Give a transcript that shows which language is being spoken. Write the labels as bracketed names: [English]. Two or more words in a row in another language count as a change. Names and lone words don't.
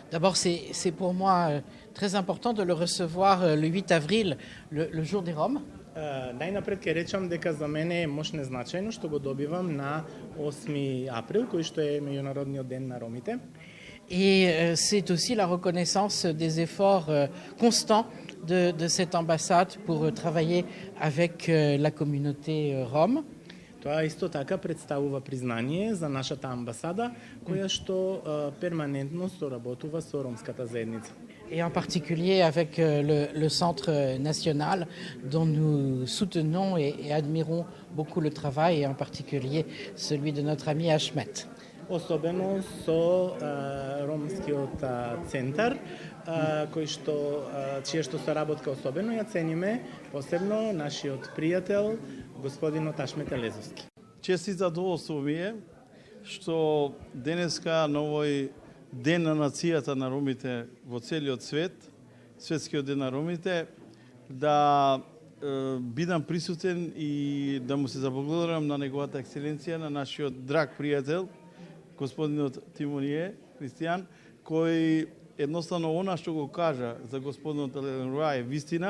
[French] D'abord, c'est pour moi très important de le recevoir le 8 avril, le jour des Roms. [Macedonian] Најнапред ќе речам дека за мене е мощно значајно што го добивам на 8 април, кој што е Меѓународниот ден на ромите. [French] Et c'est aussi la reconnaissance des efforts constants de cette ambassade pour travailler avec la communauté rome. [Macedonian] Тоа исто така представува признание за нашата амбасада, која што перманентно соработува со ромската заедница. [French] Et en particulier avec le Centre national dont nous soutenons et admirons beaucoup le travail, et en particulier celui de notre ami Achmet. [Macedonian] Особено со ромскиот центар, кој што чија што соработка особено ја цениме, посебно нашиот пријател господинот Ашмет Елезовски. Честит задоволство ми е што денеска на овој Ден на нацијата на ромите во целиот свет, Светскиот ден на ромите, да бидам присутен и да му се заблагодарам на неговата екселенција, на нашиот драг пријател, господинот Тимоние Христијан, кој едноставно она што го кажа за господинот Ленруа е вистина,